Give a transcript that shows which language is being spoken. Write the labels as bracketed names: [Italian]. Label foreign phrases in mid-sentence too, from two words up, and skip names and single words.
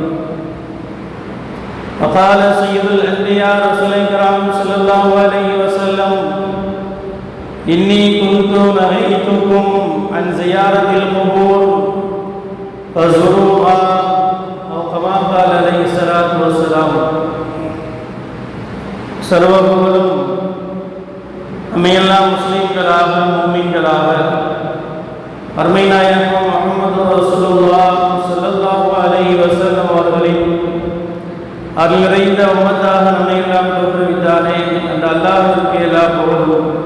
[Arabic] وقال سيد الأنبياء رسول الكرام صلى الله عليه وسلم إني كنت نهيتكم عن زيارة القبور فزوروها أو كما قال عليه الصلاة والسلام. [Tamil] சர்வபுகழும் நம்மையெல்லாம் முஸ்லிம்களாக முஃமின்களாக அருமை நாயகம் முஹம்மது ரசூலுல்லாஹ் [Arabic] صلى الله عليه وسلم [Tamil] அவர்களின் அருள் நிறைந்த உம்மத்தாக நம்மையெல்லாம் தோற்றுவித்தானே அந்த அல்லாஹ்விற்கு எல்லா புகழும்.